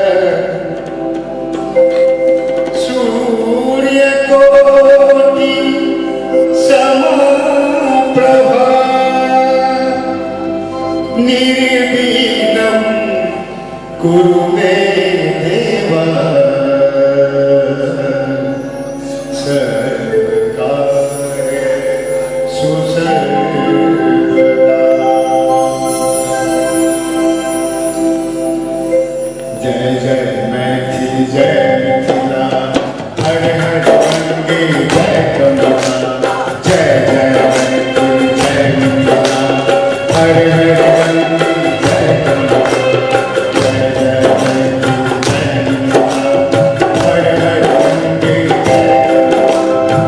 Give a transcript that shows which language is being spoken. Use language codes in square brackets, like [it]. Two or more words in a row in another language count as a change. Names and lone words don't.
[sa] सूर्यकोटि समप्रभा निर्विघ्नं कुरु मे देव सर्वकार्येषु सर्वदा। [mai] जय जय मैथिली जय मिथिला हर हर गंगे जय कमला जय जय मैथिली जय मिथिला हर हर गंगे जय कमला जय जय मैथिली जय मिथिला हर हर गंगे जय